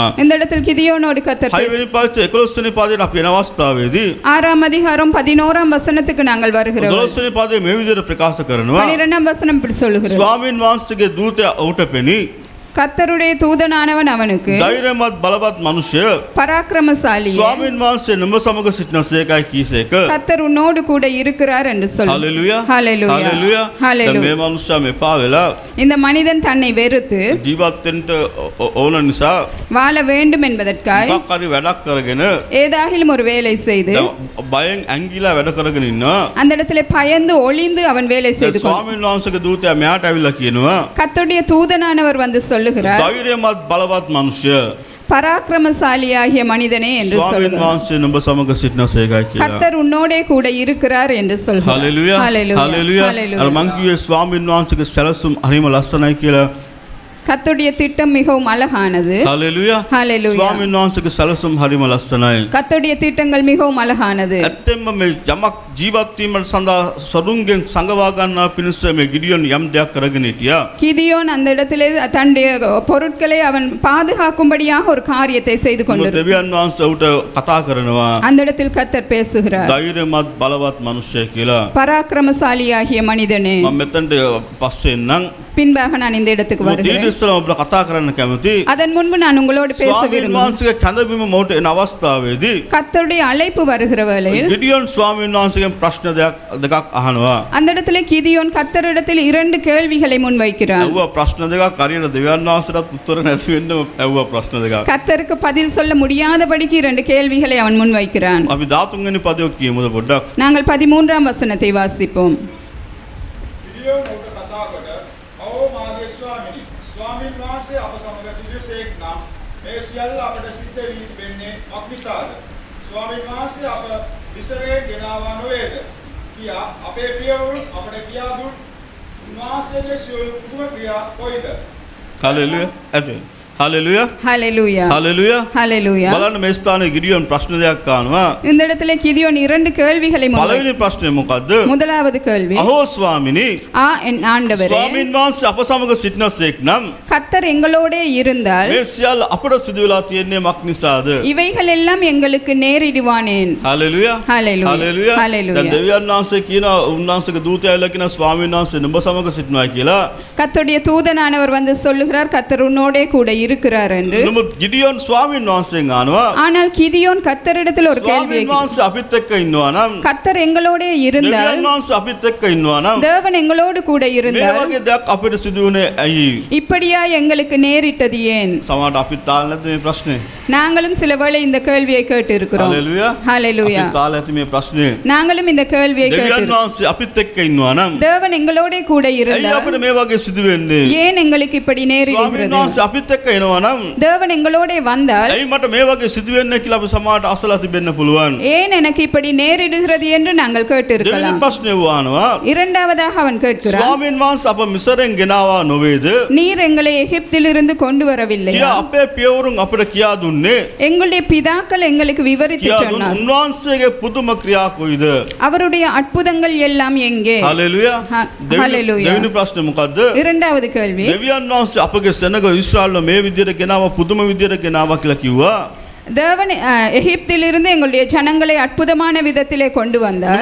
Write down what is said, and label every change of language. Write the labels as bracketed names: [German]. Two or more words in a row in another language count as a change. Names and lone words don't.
[Tamil] இந்த இடத்தில் கிதியோனோடு கர்த்தர் [Sinhala] 6 වෙනි පාඩේ 11 වෙනි පාඩේ අපි එන අවස්ථාවේදී [Tamil] 6ஆம் அதிகாரம் 11ஆம் வசனத்துக்கு நாங்கள் வருகிறோம். [Sinhala] 12 වෙනි පාඩේ මේ විදිහට ප්‍රකාශ කරනවා. [Tamil] 12ஆம் வசனம் இப்படி சொல்லுகிறது. [Sinhala] ස්වාමීන් වහන්සේගේ දූතයා ඔහුට පෙනී [Tamil] கர்த்தருடைய தூதனானவன் அவனுக்கு [Sinhala] ධෛර්යමත් බලවත් මනුෂ්‍ය [Tamil] பராக்கிரமசாலி [Sinhala] ස්වාමීන් වහන්සේ නුඹ සමග සිටින සේකයි කීසේක. [Tamil] கர்த்தர் உன்னோடு கூட இருக்கிறார் என்று சொல்லு. [Sinhala] හalleluya. [Tamil] Hallelujah. [Sinhala] හalleluya. [Tamil] Hallelujah. [Sinhala] මේ මනුෂ්‍යයා මෙපා වෙලා [Tamil] இந்த மனிதன் தன்னை வெறுத்து [Sinhala] ජීවත් වෙන්න ඕන නිසා [Tamil] வாழ வேண்டும் என்பதற்காய் [Sinhala] මොකක් හරි වැඩක් කරගෙන [Tamil] ஏதாகிலும் ஒரு வேலை செய்து [Sinhala] බයෙන් ඇංගිලා වැඩ කරගෙන ඉන්නවා. [Tamil] அந்த இடத்துல பயந்து ஒளிந்து அவன் வேலை செய்து கொண்டு [Sinhala] ස්වාමීන් වහන්සේගේ දූතයා මෙයාට ඇවිල්ලා කියනවා [Tamil] கர்த்தருடைய தூதனானவர் வந்து சொல்லுகிறார் [Sinhala] ධෛර්යමත් බලවත් මනුෂ්‍ය [Tamil] பராக்கிரமசாலியாகிய மனிதனே என்று [Sinhala] ස්වාමීන් [Tamil] சொல்லுகிறார். [Sinhala] වහන්සේ නුඹ සමග සිටින සේකයි කියලා. [Tamil] கர்த்தர் உன்னோடே கூட இருக்கிறார் என்று சொல்கிறார். [Sinhala] හalleluya. [Tamil] Hallelujah. [Sinhala] හalleluya. [Tamil] Hallelujah. [Sinhala] අර මං කිව්වේ ස්වාමීන් වහන්සේගේ සැලසුම් හරිම ලස්සනයි කියලා. [Tamil] கர்த்தருடைய திட்டம் மிகவும் அழகானது. [Sinhala] හalleluya. [Tamil] Hallelujah. [Sinhala] ස්වාමීන් වහන්සේගේ සැලසුම් හරිම ලස්සනයි. [Tamil] கர்த்தருடைய திட்டங்கள் மிகவும் அழகானது. [Sinhala] ඇත්තෙන්ම මේ යමක් ජීවත් වීමට සඳහා සරුන්ගෙන් සංගවා ගන්නා පිණිස මේ ගිඩියොන් යම් දෙයක් කරගෙන හිටියා. [Tamil] கிதியோன் அந்த இடத்திலே தன்னுடைய பொருட்களை அவன் பாதுகாக்கும்படியாக ஒரு காரியத்தை செய்து கொண்டிருந்தார். [Sinhala] දෙවියන් වහන්සේ උට කතා කරනවා. [Tamil] அந்த இடத்தில் கர்த்தர் பேசுகிறார். [Sinhala] ධෛර්යමත් බලවත් මනුෂ්‍ය කියලා. [Tamil] பராக்கிரமசாலியாகிய மனிதனே. [Sinhala] මම මෙතනට පස්සේ එන්නම්. [Tamil] பின்பாக நான் இந்த இடத்துக்கு [Sinhala] ඊට [Tamil] வருகிறேன். [Sinhala] ඉස්සෙල්ලා ඔබට කතා කරන්න කැමති. [Tamil] அதன் முன்பு நான் உங்களோடு பேச [Sinhala] ස්වාමීන් [Tamil] விரும்புகிறேன். [Sinhala] වහන්සේගේ කැඳවීම මොහොත එන අවස්ථාවේදී [Tamil] கர்த்தருடைய அழைப்பு வருகிற வேளையில் [Sinhala] ගිඩියොන් ස්වාමීන් වහන්සේගෙන් ප්‍රශ්න දෙකක් අහනවා. [Tamil] அந்த இடத்துல கிதியோன் கர்த்தரிடத்தில் 2 கேள்விகளை முன்வைக்கிறான். [Sinhala] ඇහුවා ප්‍රශ්න දෙකක් හරියට දෙවියන් වහන්සේටත් උත්තර නැති වෙන්න ඇහුවා ප්‍රශ්න දෙකක්. [Tamil] கர்த்தருக்கு பதில் சொல்ல முடியாதபடிக்கு 2 கேள்விகளை அவன் முன்வைக்கிறான். [Sinhala] අපි 13 වෙනි පදයක් කියමුද පොඩ්ඩක්. [Tamil] நாங்கள் 13ஆம் வசனத்தை வாசிப்போம். [Sinhala] ගිඩියොන් ඔහුට කතා කොට "ඔව් මාගේ ස්වාමිනී, ස්වාමීන් වහන්සේ අප සමග සිටිසේක් නම් මේ සියල්ල අපට සිද්ධ වී තිබෙන්නේ අක්නිසාද? ස්වාමීන් වහන්සේ අප විසරේ ගෙනාවා නොවේද? කියා අපේ පියවරුන් අපට කියා දුන් උන්වහන්සේගේ සියලු කුම ක්‍රියා කොයිද?" හalleluya. ඇද. හලෙලුයා [Tamil] ஹalleluya [Sinhala] හලෙලුයා [Tamil] ஹalleluya [Sinhala] බලන්න මේ ස්ථානයේ ගිඩියෝන් ප්‍රශ්න දෙකක් අහනවා. [Tamil] இந்த இடத்துல கிதியோன் இரண்டு கேள்விகளை [Sinhala] පළවෙනි ප්‍රශ්නේ මොකද්ද? [Tamil] முதலாவது கேள்வி [Sinhala] අහෝ ස්වාමිනී [Tamil] என் ஆண்டவரே [Sinhala] ස්වාමීන් වහන්සේ අප සමග සිටිනසේක් නම් [Tamil] கர்த்தர் எங்களோட இருந்தால் [Sinhala] මේ සියල්ල අපට සිදු වෙලා තියෙන්නේ මක් නිසාද? [Tamil] இவைகள் எல்லாம் எங்களுக்கு நேரிடுவானேன் [Sinhala] හලෙලුයා [Tamil] ஹalleluya [Sinhala] හලෙලුයා [Tamil] ஹalleluya [Sinhala] දැන් දෙවියන් වහන්සේ කියන උන්වහන්සේගේ දූතයලා කියන ස්වාමීන් වහන්සේ නුඹ සමග සිටිනවා කියලා. [Tamil] கர்த்தருடைய தூதனானவர் வந்து சொல்லுகிறார் கர்த்தர் உன்னோடே கூட இருக்கிறார் என்று. [Sinhala] නමුත් ගිඩියෝන් ස්වාමීන් වහන්සේගෙන් අහනවා [Tamil] ஆனால் கிதியோன் கர்த்தரிடத்தில் ஒரு கேள்வியை [Sinhala] ස්වාමීන් වහන්සේ අපිත් එක්ක ඉන්නවා නම් [Tamil] கர்த்தர் எங்களோட இருந்தால் [Sinhala] දෙවියන් වහන්සේ අපිත් එක්ක ඉන්නවා නම් [Tamil] தேவன் எங்களோடு கூட [Sinhala] මේ [Tamil] இருந்தால் [Sinhala] වගේ දෙයක් අපිට සිදු වුණේ ඇයි? [Tamil] இப்படியா எங்களுக்கு நேரிட்டது ஏன்? [Sinhala] සමහරට අපිත් තාල නැද්ද මේ ප්‍රශ්නේ? [Tamil] நாங்களும் சில வேளை இந்த கேள்வியை கேட்டு இருக்கிறோம். [Sinhala] හලෙලුයා [Tamil] ஹalleluya [Sinhala] අපිත් තාල ඇති මේ ප්‍රශ්නේ. [Tamil] நாங்களும் இந்த கேள்வியை [Sinhala] දෙවියන් [Tamil] கேட்டு [Sinhala] වහන්සේ අපිත් එක්ක ඉන්නවා නම් [Tamil] தேவன் எங்களோட கூட [Sinhala] ඇයි [Tamil] இருந்தால் [Sinhala] අපිට මේ වගේ සිදු වෙන්නේ? [Tamil] ஏன் எங்களுக்கு இப்படி [Sinhala] ස්වාමීන් [Tamil] நேரிடுகிறது? [Sinhala] වහන්සේ අපිත් එක්ක එනවා නම් [Tamil] தேவன் எங்களோட வந்தால் [Sinhala] ඇයි මට මේ වගේ සිදු වෙන්නේ කියලා අපි සමහරට අසලා තිබෙන්න පුළුවන්. [Tamil] ஏன் எனக்கு இப்படி நேரிடுகிறது என்று நாங்கள் கேட்டு [Sinhala] දෙවෙනි [Tamil] இருக்கலாம். [Sinhala] ප්‍රශ්නේ වහනවා [Tamil] இரண்டாவதாக அவன் கேட்கிறான் [Sinhala] ස්වාමීන් වහන්සේ අප මිසරෙන් ගෙනාවා නොවේද? [Tamil] நீர் எங்களை எகிப்திலிருந்து கொண்டு வரவில்லை [Sinhala] කියා අපේ පියවරුන් අපිට කියා දුන්නේ [Tamil] எங்களுடைய பிதாக்கள் எங்களுக்கு விவரித்து [Sinhala] කියා දුන් [Tamil] சொன்னார் [Sinhala] උන්වහන්සේගේ පුදුම ක්‍රියා කොයිද? [Tamil] அவருடைய அற்புதங்கள் எல்லாம் எங்கே? [Sinhala] හලෙලුයා හalleluya. දෙවෙනි ප්‍රශ්නේ මොකද්ද? [Tamil] இரண்டாவது கேள்வி [Sinhala] දෙවියන් වහන්සේ අපගේ සෙනග ඊශ්‍රායල්ව මේ විදියට ගෙනාවා පුදුම විදියට ගෙනාවා කියලා කිව්වා. [Tamil] தேவன் எகிப்திலிருந்து எங்களுடைய ஜனங்களை அற்புதமான விதத்திலே கொண்டு வந்தார்.